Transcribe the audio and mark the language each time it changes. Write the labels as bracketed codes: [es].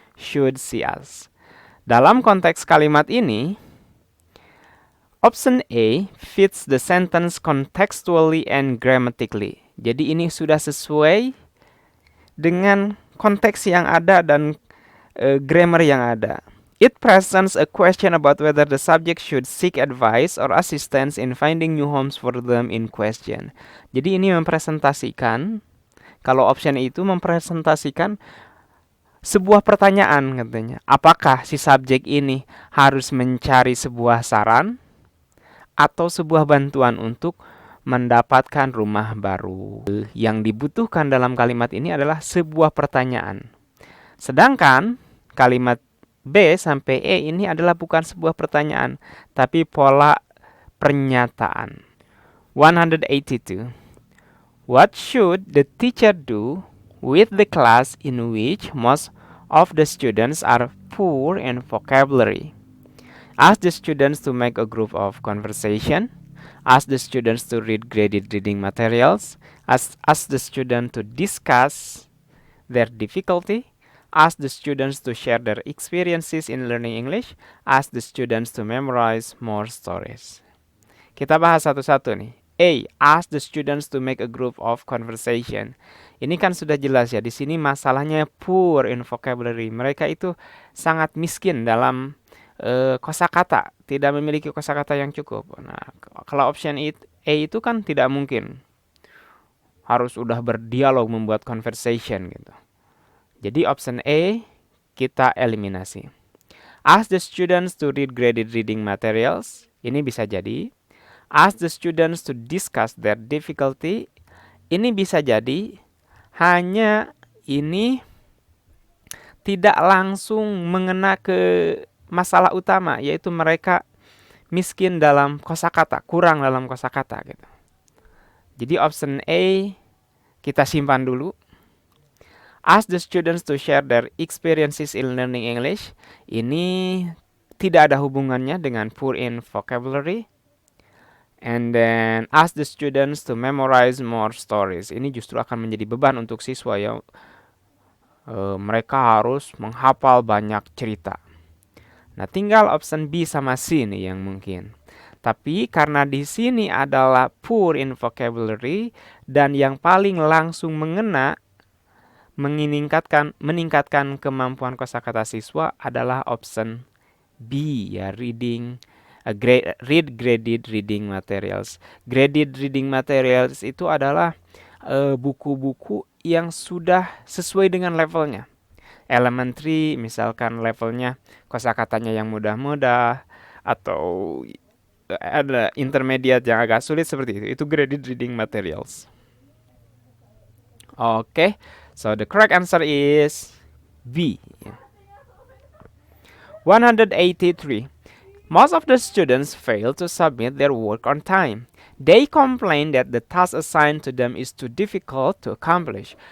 [en] Should she ask. [id] Dalam konteks kalimat ini, [en] option A fits the sentence contextually and grammatically. [id] Jadi ini sudah sesuai dengan konteks yang ada dan grammar yang ada. [en] It presents a question about whether the subject should seek advice or assistance in finding new homes for them in question. [id] Jadi ini mempresentasikan, kalau option itu mempresentasikan sebuah pertanyaan katanya. Apakah si subjek ini harus mencari sebuah saran atau sebuah bantuan untuk mendapatkan rumah baru? Yang dibutuhkan dalam kalimat ini adalah sebuah pertanyaan. Sedangkan kalimat B sampai E ini adalah bukan sebuah pertanyaan, tapi pola pernyataan. 182. [en] What should the teacher do with the class in which most of the students are poor in vocabulary? Ask the students to make a group of conversation. Ask the students to read graded reading materials. Ask the students to discuss their difficulty. Ask the students to share their experiences in learning English. Ask the students to memorize more stories. [id] Kita bahas satu-satu nih. [en] A. Ask the students to make a group of conversation. [id] Ini kan sudah jelas ya. Di sini masalahnya poor in vocabulary. Mereka itu sangat miskin dalam kosakata, tidak memiliki kosakata yang cukup. Nah, kalau option A itu kan tidak mungkin. Harus udah berdialog, membuat conversation gitu. Jadi option A kita eliminasi. [en] Ask the students to read graded reading materials. [id] Ini bisa jadi. [en] Ask the students to discuss their difficulty. [id] Ini bisa jadi. Hanya ini tidak langsung mengena ke masalah utama, yaitu mereka miskin dalam kosakata, kurang dalam kosakata gitu. Jadi option A kita simpan dulu. [en] Ask the students to share their experiences in learning English. [id] Ini tidak ada hubungannya dengan [en] poor in vocabulary. And then ask the students to memorize more stories. [id] Ini justru akan menjadi beban untuk siswa ya. Mereka harus menghafal banyak cerita. Nah, tinggal option B sama C nih yang mungkin. Tapi karena di sini adalah [en] poor in vocabulary [id] dan yang paling langsung mengena meningkatkan kemampuan kosakata siswa adalah option B ya, [en] read graded reading materials. [id] Graded reading materials itu adalah buku-buku yang sudah sesuai dengan levelnya. Elementary misalkan levelnya kosakatanya yang mudah-mudah, atau ada intermediate yang agak sulit seperti itu. Itu [en] graded reading materials. Okay, so the correct answer is B. 183. Most of the students fail to submit their work on time. They complain that the task assigned to them is too difficult to accomplish.